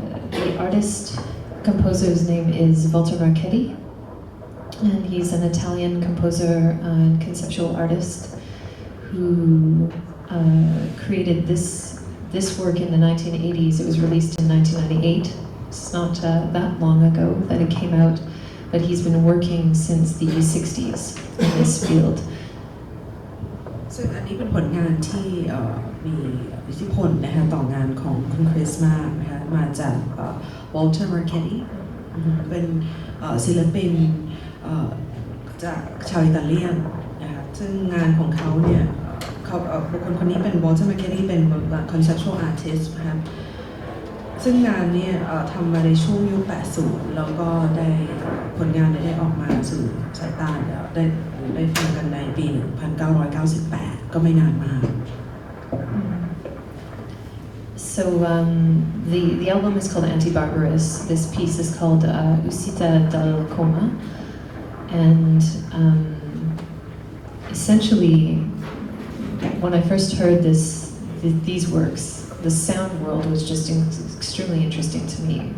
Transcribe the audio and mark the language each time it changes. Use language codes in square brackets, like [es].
[en] The artist composer's name is Walter Marchetti, and he's an Italian composer and conceptual artist who created this work in the 1980s. It was released in 1998. It's not that long ago that it came out, but he's been working since the 60s in this field. [th] ซึ่งอันนี้เป็นผลงานที่มีอิทธิพลนะคะต่องานของคุณคริสมากนะคะมาจากวอลเตอร์ มาร์เคตตี้เป็นศิลปิน จากชาวอิตาเลียนนะคะซึ่งงานของเขาเนี่ยบุคคลคนนี้เป็นวอลเตอร์ มาร์เคตตี้เป็น conceptual artist นะคะซึ่งงานนี้ทำมาในช่วงยุค 80 แล้วก็ได้ผลงานได้ออกมาสู่สายตาแล้วได้ฟังกันในปี 1998 ก็ไม่นานมาก [en] So the album is called Anti-Barbarous. This piece is called Uscita dal Coma, and essentially, when I first heard these works, the sound world was just extremely interesting to me.